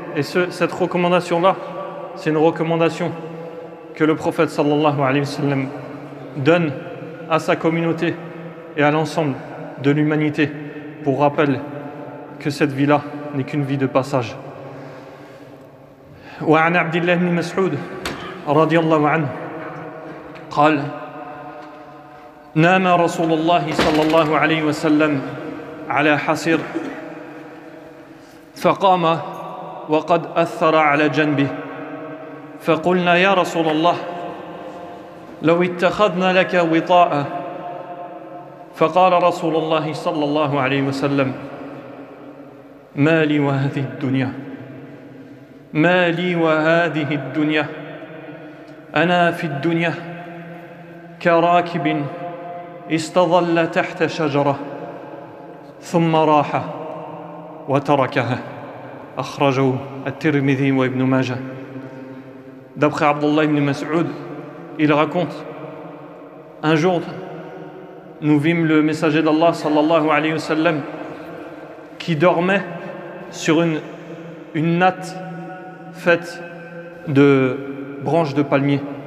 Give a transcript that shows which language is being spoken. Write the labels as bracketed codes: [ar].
[fr] Et cette recommandation là, c'est une recommandation que le prophète sallallahu alayhi wa sallam donne à sa communauté et à l'ensemble de l'humanité pour rappel que cette vie-là n'est qu'une vie de passage. [ar] وعن عبد الله بن مسعود رضي الله عنه قال نام رسول الله صلى الله عليه وسلم على حصير فقام وقد أثر على جنبه فقلنا يا رسول الله لو اتخذنا لك وطاء فقال رسول الله صلى الله عليه وسلم ما لي وهذه الدنيا ما لي وهذه الدنيا أنا في الدنيا كراكب استظل تحت شجرة ثم راح وتركها أخرجه الترمذي وابن Majah. [fr] D'après Abdullah ibn Mas'ud, il raconte: un jour, nous vîmes le messager d'Allah sallallahu alayhi wa sallam qui dormait sur une natte faite de branches de palmier.